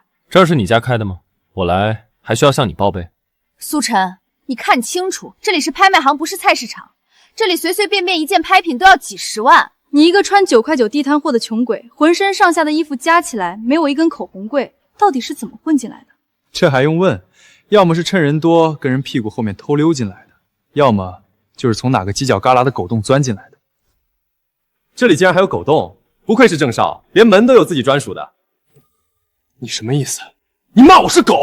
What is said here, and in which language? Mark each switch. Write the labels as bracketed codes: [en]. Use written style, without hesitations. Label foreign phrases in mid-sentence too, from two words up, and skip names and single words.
[zh] 這是你家開的嗎？我來還需要向你報備。蘇晨，你看清楚，這裡是拍賣行，不是菜市場。這裡隨隨便便一件拍品都要幾十萬。你一個穿9塊9地攤貨的窮鬼，渾身上下的衣服加起來沒我一根口紅貴，到底是怎麼混進來的？這還用問？要麼是趁人多跟人屁股後面偷溜進來的，要麼就是從哪個犄角旮旯的狗洞鑽進來的。這裡竟然還有狗洞，不愧是鄭少，連門都有自己專屬的。你什麼意思？你罵我是狗？